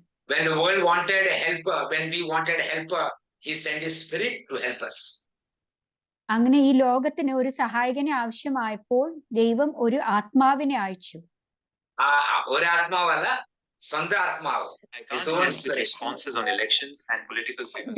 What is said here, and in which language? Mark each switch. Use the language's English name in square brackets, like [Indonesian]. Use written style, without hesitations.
[English] When the world wanted a helper, when we wanted a helper, he sent his spirit to help us. [Malayalam] അങ്ങനെ ഈ ലോകത്തിന് ഒരു സഹായകനെ ആവശ്യമായപ്പോൾ ദൈവം ഒരു ആത്മാവിനെ അയച്ചു. ഒരു ആത്മാവല്ല, സ്വന്തം ആത്മാവ്. [English] Responses on elections and political figures.